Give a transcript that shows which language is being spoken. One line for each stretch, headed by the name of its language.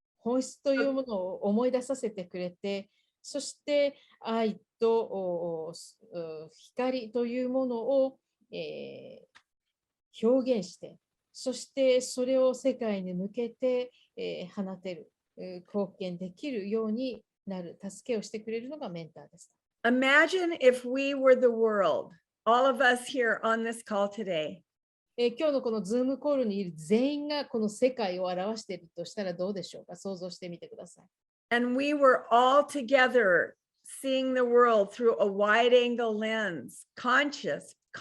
Japanese: 本質というものを思い出させてくれて、そして愛と光というものを、表現して、そしてそれを世界に向けて、放てる、貢献できるようになる、助けをしてくれるのがメンターです。
English: Imagine if we were the world, all of us here on this call today.
Japanese: 今日のこのズームコールにいる全員がこの世界を表しているとしたらどうでしょうか。想像してみてください。
English: And we were all together seeing the world through a wide angle lens, conscious.